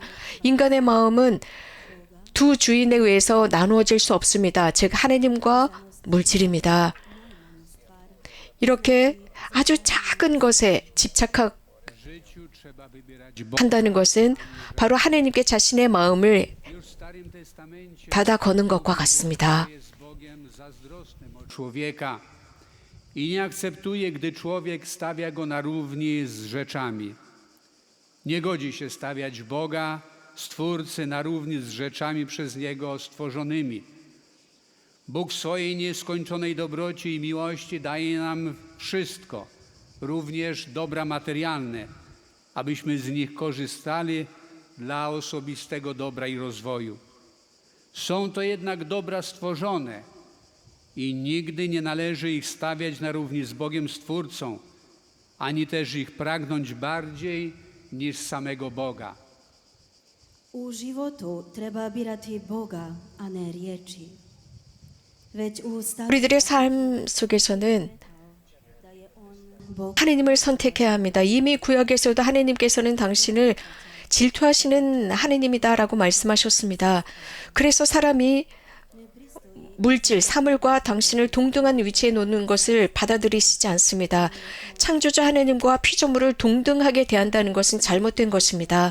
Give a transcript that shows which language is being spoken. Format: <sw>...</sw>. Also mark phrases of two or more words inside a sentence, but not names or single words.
<ko>인간의 마음은 두 주인에 의해서 나누어질 수 없습니다. 즉 하느님과 물질입니다. 이렇게 아주 작은 것에 집착한다는</ko> <pl>życiu trzeba wybierać Boga.</pl> <ko>것은 바로 하느님께 자신의 마음을</ko> <pl>Już w Starym Testamencie</pl> <ko>닫아 거는 것과 같습니다.</ko> <pl>jest Bogiem zazdrosnym o człowieka i nie akceptuje, gdy człowiek stawia go na równi z rzeczami. Nie godzi się stawiać Boga, Stwórcy, na równi z rzeczami przez Niego stworzonymi. Bóg w swojej nieskończonej dobroci i miłości daje nam wszystko, również dobra materialne, abyśmy z nich korzystali dla osobistego dobra i rozwoju. Są to jednak dobra stworzone i nigdy nie należy ich stawiać na równi z Bogiem Stwórcą, ani też ich pragnąć bardziej niż samego Boga.</pl> <hr>U životu treba birati Boga, a ne riječi. Već u starom</hr> <ko>우리들의 삶 속에서는</ko> <hr>da je on Bog</hr> <ko>하느님을 선택해야 합니다. 이미 구약에서도 하느님께서는 당신을 질투하시는 하느님이다라고 말씀하셨습니다. 그래서 사람이 물질, 사물과 당신을 동등한 위치에 놓는 것을 받아들이시지 않습니다. 창조주 하느님과 피조물을 동등하게 대한다는 것은 잘못된 것입니다.</ko>